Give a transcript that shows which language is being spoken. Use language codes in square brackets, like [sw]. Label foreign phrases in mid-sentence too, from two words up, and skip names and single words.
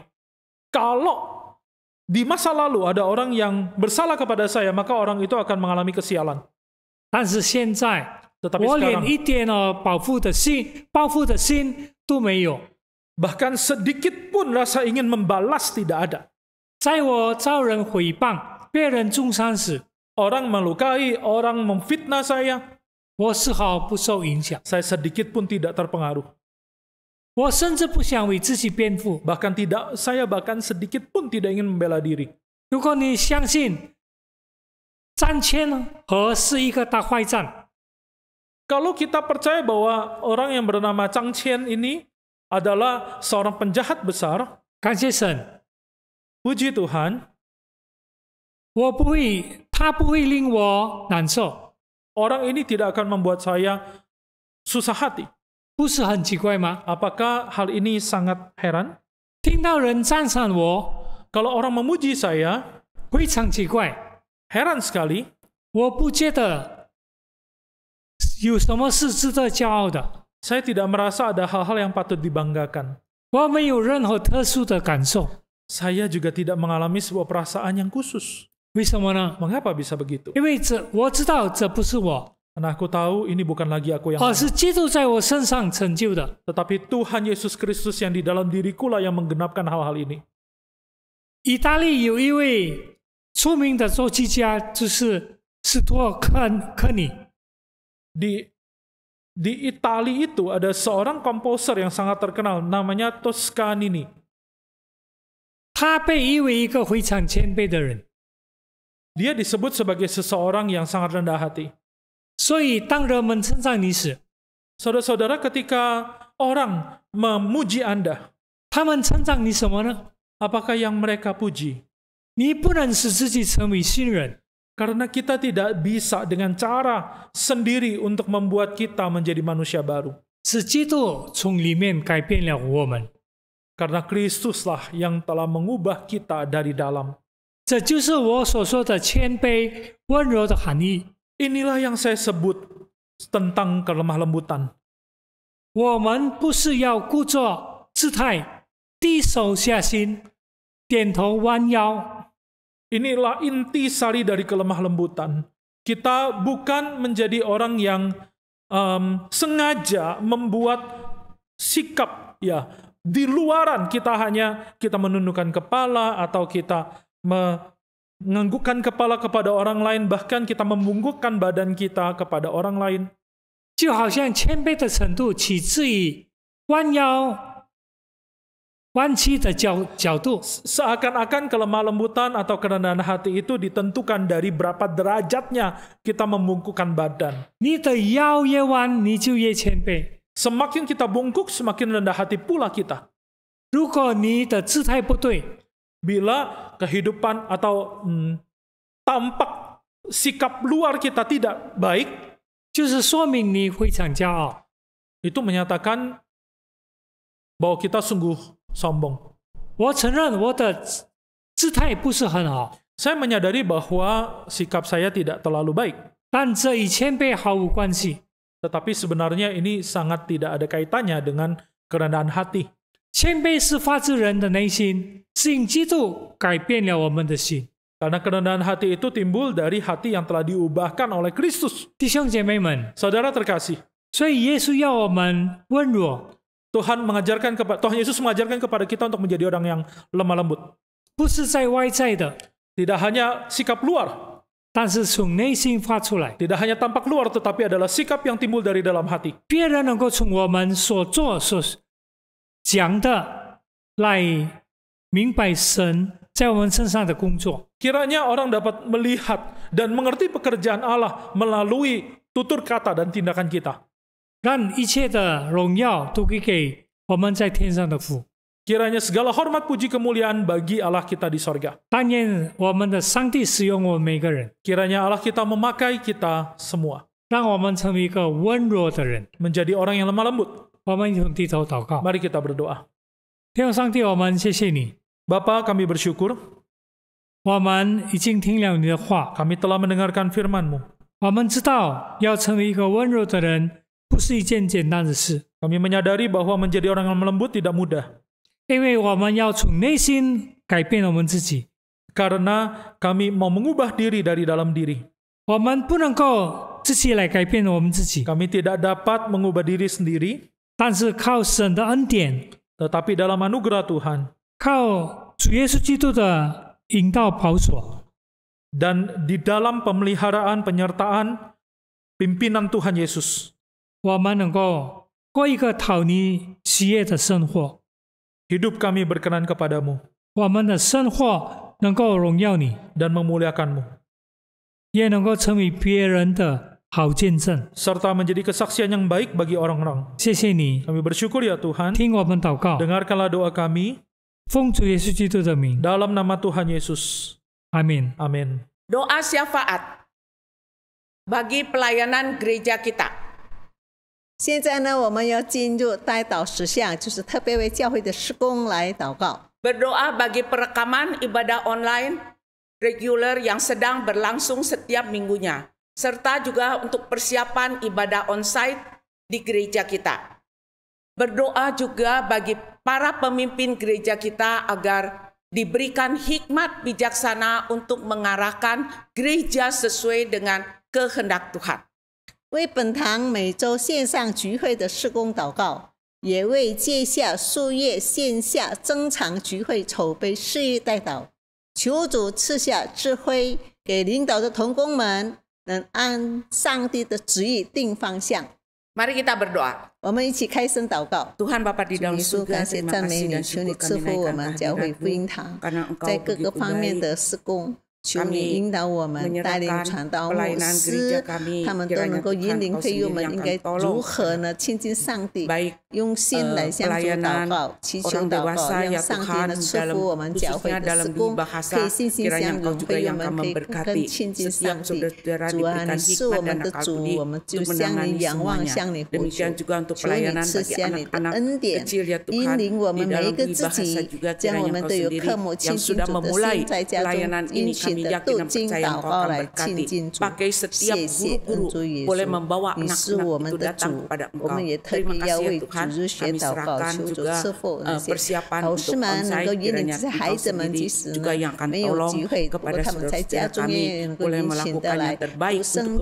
[id] Kalau di masa lalu ada orang yang bersalah kepada saya, maka orang itu akan mengalami kesialan. [zh] 但是现在， [id] Tetapi [zh] 我连 [id] sekarang [zh] 一点报复的心都没有。 [id] bahkan sedikit pun rasa ingin membalas tidak ada. [zh] 在我遭人诽谤、被人中伤时， [id] Orang melukai, orang memfitnah saya, [zh] 我丝毫不受影响。 [id] saya sedikit pun tidak terpengaruh. [zh] 我甚至不想为自己辩护。 [id] Saya bahkan sedikit pun tidak ingin membela diri. [zh] 如果你相信张骞和是一个大坏蛋， [id] Kalau kita percaya bahwa orang yang bernama Chang Qian ini adalah seorang penjahat besar, [zh] 感谢神， [id] puji Tuhan, [zh] 他不会令我难受， [id] orang ini tidak akan membuat saya susah hati. [zh] 不是很奇怪吗？ [id] Apakah hal ini sangat heran? [zh] 听到人赞赏我， [id] Kalau orang memuji saya, [zh] 非常奇怪， [id] heran sekali. [zh] 我不觉得有什么是值得骄傲的， [id] Saya tidak merasa ada hal-hal yang patut dibanggakan. [zh] 我没有任何特殊的感受。 [id] Saya juga tidak mengalami sebuah perasaan yang khusus. [zh] 为什么呢？ [id] Mengapa bisa begitu? [zh] 因为我知道这不是我， [id] Karena aku tahu ini bukan lagi aku yang [zh] 而 [id] mana, [zh] 是基督在我身上成就的。 [id] tetapi Tuhan Yesus Kristus yang di dalam diriku lah yang menggenapkan hal-hal ini. [zh] 意大利有一位出名的作曲家，就是斯托克尼。 [id] Di Italia itu ada seorang komposer yang sangat terkenal, namanya Toscanini. [zh] 他被誉为一个非常谦卑的人， [id] Dia disebut sebagai seseorang yang sangat rendah hati. [zh] 所以当人们称赞你时， [id] Saudara-saudara, ketika orang memuji Anda, [zh] 他们称赞你什么呢？ [id] apakah yang mereka puji? [zh] 你不能使自己成为新人， [id] Karena kita tidak bisa dengan cara sendiri untuk membuat kita menjadi manusia baru. [zh] 是基督从里面改变了我们。 [id] Karena Kristuslah yang telah mengubah kita dari dalam. [zh] 这就是我所说的谦卑、温柔的含义。 [id] Inilah yang saya sebut tentang kelemah lembutan. [zh] 我们不是要故作姿态、低手下心、点头弯腰， [id] Inilah inti sari dari kelemah lembutan. Kita bukan menjadi orang yang sengaja membuat sikap ya di luaran, kita menundukkan kepala atau kita menganggukkan kepala kepada orang lain, bahkan kita membungkukkan badan kita kepada orang lain. [zh] 就好像谦卑的程度起自于弯腰弯曲的角度。 [id] Seakan-akan kelemah lembutan atau kerendahan hati itu ditentukan dari berapa derajatnya kita membungkukkan badan. [zh] 你的腰越弯，你就越谦卑。 [id] Semakin kita bungkuk, semakin rendah hati pula kita. [zh] 如果你的姿态不对， [id] Bila kehidupan atau tampak sikap luar kita tidak baik, [zh] 就是说明你非常骄傲。 [id] itu menyatakan bahwa kita sungguh sombong. [zh] 我承认我的姿态不是很好， [id] Saya menyadari bahwa sikap saya tidak terlalu baik. [zh] 但这与谦卑毫无关系。 [id] Tetapi sebenarnya ini sangat tidak ada kaitannya dengan kerendahan hati. [zh] 谦卑是发自人的内心，是因基督改变了我们的心。 [id] Karena kerendahan hati itu timbul dari hati yang telah diubahkan oleh Kristus. [zh] 弟兄姐妹们， [id] Saudara terkasih, [zh] 所以耶稣要我们温柔， [id] Tuhan Yesus mengajarkan kepada kita untuk menjadi orang yang lemah lembut. [zh] 不是在外在的， [id] Tidak hanya sikap luar, [zh] 但是从内心发出来。 [id] tidak hanya tampak luar, tetapi adalah sikap yang timbul dari dalam hati. [zh] 别人能够从我们所做所讲的来明白神在我们身上的工作。 [id] Kiranya orang dapat melihat dan mengerti pekerjaan Allah melalui tutur kata dan tindakan kita. [zh] 让一切的荣耀都归给我们在天上的父。 [id] Kiranya segala hormat puji kemuliaan bagi Allah kita di sorga. [zh] 但愿我们的上帝使用我们每个人， [id] Kiranya Allah kita memakai kita semua [zh] 让我们成为一个温柔的人。 [id] menjadi orang yang lemah lembut. [zh] 我们一同低头祷告。 [id] Mari kita berdoa. [zh] 天父上帝，我们谢谢你， [id] Bapa, kami bersyukur [zh] 我们已经听了你的话， [id] kami telah mendengarkan firman-Mu. [zh] 我们知道要成为一个温柔的人不是一件简单的事， [id] Kami menyadari bahwa menjadi orang yang lembut tidak mudah. [zh] 因为我们要从内心改变我们自己。 [id] Karena kami mau mengubah diri dari dalam diri. [zh] 我们不能够自己来改变我们自己， [id] Kami tidak dapat mengubah diri sendiri, [zh] 但是靠神的恩典， [id] tetapi dalam anugerah Tuhan [zh] 靠主耶稣基督的引导保守， [id] dan di dalam pemeliharaan penyertaan pimpinan Tuhan Yesus, [zh] 我们能够过一个讨你喜悦的生活， [id] hidup kami berkenan kepadamu [zh] 我们的生活能够荣耀你， [id] dan memuliakan-Mu, [zh] 也能够成为别人的好见证。 [id] serta menjadi kesaksian yang baik bagi orang-orang. [zh] 谢谢你， [id] Kami bersyukur ya Tuhan, [zh] 听我们祷告， [id] dengarkanlah doa kami [zh] 奉主耶稣基督的名， [id] dalam nama Tuhan Yesus. [zh] 阿门。 [id] Amin. Doa syafaat bagi pelayanan gereja kita. [zh] 现在呢，我们要进入代祷实项，就是特别为教会的事工来祷告。 [id] Berdoa bagi perekaman ibadah online reguler yang sedang berlangsung setiap minggunya, serta juga untuk persiapan ibadah onsite di gereja kita. Berdoa juga bagi para pemimpin gereja kita agar diberikan hikmat bijaksana untuk mengarahkan gereja sesuai dengan kehendak Tuhan. [zh] 为本堂每周线上聚会的事工祷告，也为接下数月线下增长聚会筹备事业代祷，求主赐下智慧给领导的同工们，能按上帝的旨意定方向。 [id] Mari kita berdoa. [zh] 我们一起开声祷告。 [id] Tuhan Bapa di [zh] 主 [id] dalam [zh] 耶稣， [id] surga, [zh] 感谢 [id] terima [zh] 赞美 [id] kasih [zh] 你， [id] dan [zh] 求你 [id] syukur [zh] 赐 [id] kami [zh] 福我 [id] naikkan [zh] 们教会福音 [id] kehadirat-Mu, [zh] 堂， [id] karena Engkau [zh] 在各个 [id] begitu [zh] 方面 [id] baik. [zh] 的事工，求你 [id] Kami [zh] 引导我们，带领 [id] menyerahkan [zh] 传道牧 [id] pelayanan [zh] 师 [id] gereja，kami， [zh] 他们都 [id] kiranya [zh] 能够 [id] Tuhan [zh] 引领 [id] Engkau [zh] 会友 [id] sendiri [zh] 们 [id] yang [zh] 应 [id] akan [zh] 该 [id] tolong [zh] 如何呢亲近上帝， [id] baik [zh] 用心来向主祷 [id] pelayanan [zh] 告，祈求 [id] orang [zh] 祷告， [id] dewasa [zh] 让 [id] ya [zh] 上帝 [id] Tuhan [zh] 呢赐 [id] dalam [zh] 福我们教会 [id] khususnya [zh] 的 [id] dalam [zh] 事 [id] dua [zh] 工， [id] bahasa [zh] 可以信心 [id] kiranya [zh] 相 [id] Engkau [zh] 容， [id] juga [zh] 会友 [id] yang [zh] 们 [id] akan [zh] 可以 [id] memberkati [zh] 更亲近 [id] setiap [zh] 上帝。 [id] saudara [zh] 主啊， [id] diberikan [zh] 你是 [id] hikmat [zh] 我们 [id] dan [zh] 的 [id] akal [zh] 主， [id] budi [zh] 我们就 [id] untuk [zh] 向你 [id] menangani [zh] 仰望， [id] semuanya. [zh] 向你呼求 [id] Demikian juga untuk [zh] 求你 [id] pelayanan [zh] 赐 [id] bagi [zh] 下你的 [id] anak-anak [zh] 恩典， [id] kecil ya [zh] 引 [id] Tuhan [zh] 领我 [id] di [zh] 们每一 [id] dalam [zh] 个自 [id] bahasa [zh] 己， [id] juga [zh] 将我 [id] kiranya [zh] 们 [id] Engkau [zh] 都有 [id] sendiri [zh] 科目亲 [id] yang [zh] 近 [id] sudah [zh] 主的 [id] memulai [zh] 心，在家 [id] pelayanan [zh] 中 [id] ini [zh] 殷勤 [id] kami [zh] 的 [id] yakin [zh] 都 [id] dan [zh] 经 [id] percaya [zh] 祷 [id] Engkau [zh] 告 [id] akan [zh] 来 [id] berkati [zh] 亲近主。 [id] pakai setiap [zh] 谢谢恩 [id] guru-guru [zh] 主耶 [id] boleh [zh] 稣， [id] membawa [zh] 你是我 [id] anak-anak [zh] 们 [id] itu [zh] 的 [id] datang [zh] 主， [id] kepada [zh] 我们 [id] Engkau. [zh] 也特 [id] Terima [zh] 别要 [id] kasih ya [zh] 为 [id] Tuhan, [zh] 主日学 [id] kami [zh] 祷告， [id] serahkan [zh] 求主 [id] juga [zh] 赐福那些 [id] persiapan [zh] 老师 [id] untuk [zh] 们能够 [id] onsite [zh] 引领 [id] kiranya [zh] 这些孩 [id] Engkau [zh] 子们，即 [id] sendiri [zh] 使 [id] juga [zh] 呢 [id] yang akan [zh] 没有 [id] tolong [zh] 机会，不过 [id] kepada [zh] 他们在家 [id] saudara-saudara [zh] 中 [id] kami [zh] 也能够 [id] boleh [zh] 殷勤的 [id] melakukan [zh] 来 [id] yang terbaik [zh] 读 [id] untuk [zh] 圣